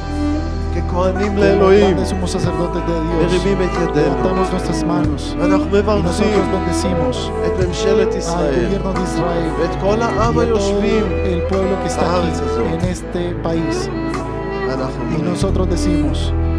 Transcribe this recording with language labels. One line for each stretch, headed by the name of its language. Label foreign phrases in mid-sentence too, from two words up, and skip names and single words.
Hebrew: ככהנים לאלוהים,
Spanish: grandes somos sacerdotes de Dios.
Hebrew: מרימים את ידינו,
Spanish: Levantamos nuestras manos
Hebrew: ואנחנו
Spanish: y
Hebrew: מברכים
Spanish: nosotros bendecimos
Hebrew: את ממשלת
Spanish: al
Hebrew: ישראל
Spanish: gobierno de Israel
Hebrew: ואת כל העם
Spanish: y a todo
Hebrew: היושבים,
Spanish: el pueblo que está
Hebrew: בארץ
Spanish: aquí
Hebrew: הזאת.
Spanish: en este país.
Hebrew: ואנחנו
Spanish: Y
Hebrew: אומרים,
Spanish: nosotros decimos,